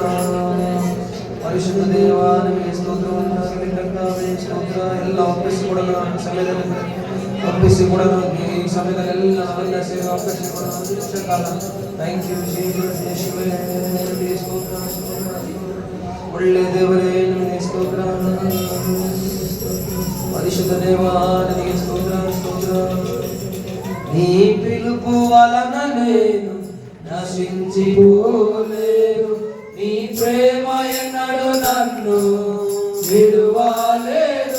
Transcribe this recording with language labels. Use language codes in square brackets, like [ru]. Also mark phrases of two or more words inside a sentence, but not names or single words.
[kn] ಪರಿಶುದ್ಧ ದೇವ ನಿಮಗೆ ಸ್ತೋತ್ರವನ್ನಾಗಲಿ ಕರ್ತಾವೇ ಸ್ತೋತ್ರ. ಎಲ್ಲ ಒಪ್ಪಿಸಿಕೊಡಲು ಸಮಯದಲ್ಲಿ ಒಪ್ಪಿಸಿಕೊಡಲು ಈ ಸಮಯದಲ್ಲೆಲ್ಲ ನಾವೆಲ್ಲ ಸೇರಿ ಒಪ್ಪಿಸಿಕೊಡಲು ಒಂದು ನಿಮಿಷ ಕಾಲ. [en] Thank you Jesus. [kn] ಯೇಸುವೇ ನಿಮಗೆ ಸ್ತೋತ್ರ ಸ್ತೋತ್ರ. ಒಳ್ಳೆ ದೇವರೇ ನಿಮಗೆ ಸ್ತೋತ್ರ. [te] పరిశుద్ధ దేవా నీకే స్తోత్రం స్తోత్రం. నీ పిలుపు వలన నేను నశించిపోలేదు. నీ ప్రేమ ఎన్నడూ నన్ను విడువలేదు.